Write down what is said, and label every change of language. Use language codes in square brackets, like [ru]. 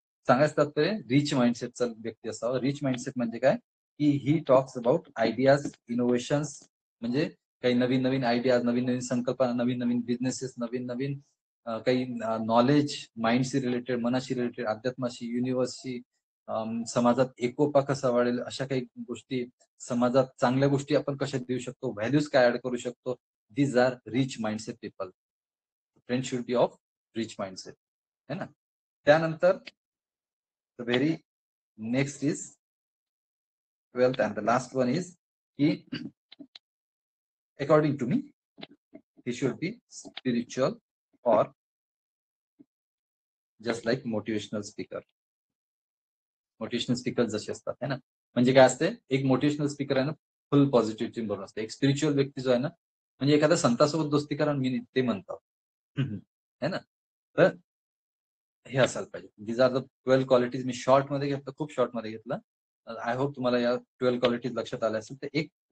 [mr] सांगायचं तात्पर्य रिच माइंडसेटचा व्यक्ती असावा. रिच माइंडसेट म्हणजे काय की [en] he talks about ideas, innovations, [mr] म्हणजे काही नवीन नवीन आयडियाज, नवीन नवीन संकल्पना, नवीन नवीन बिझनेसेस, नवीन नवीन काही नॉलेज, माइंडशी रिलेटेड, मनाशी रिलेटेड, अध्यात्माशी, युनिव्हर्सशी, समाजात एकोपा कसा वाढेल, अशा काही गोष्टी, समाजात चांगल्या गोष्टी आपण कशा देऊ शकतो, व्हॅल्यूज काय ऍड करू शकतो. [en] These are rich mindset people. Friend should be of rich mindset, है ना. [mr] त्यानंतर [en] The very next is 12th and the last one is he, according to me, he should be spiritual or just like motivational speaker. [mr] Motivational speaker जसे असतात, है ना, म्हणजे काय असते, एक मोटिवेशनल स्पीकर आहे ना, फुल पॉझिटिव्हिटी भरून असते. एक स्पिरिच्युअल व्यक्ती जो आहे ना, म्हणजे एखाद्या संतासोबत दोस्ती करा, मी ते म्हणतो, है ना. तर हे असायला पाहिजे. [en] These are the 12 qualities. [mr] मी short मध्ये घेतलं, खूप शॉर्ट मध्ये घेतलं. आय होप तुम्हाला या 12 क्वालिटीज लक्षात आल्या असेल. तर एक